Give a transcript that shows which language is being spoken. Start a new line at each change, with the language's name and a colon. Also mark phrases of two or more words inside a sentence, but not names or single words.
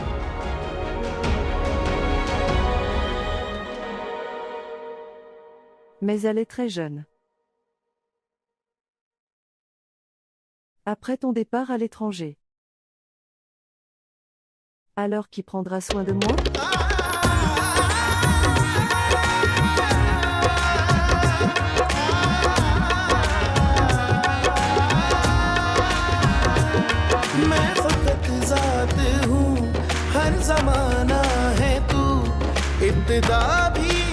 French: Mais elle est très jeune. Après ton départ à l'étranger. Alors qui prendra soin de moi ?
Hindi: मैं फकत ज़ात हूँ हर ज़माना है तू इब्तिदा भी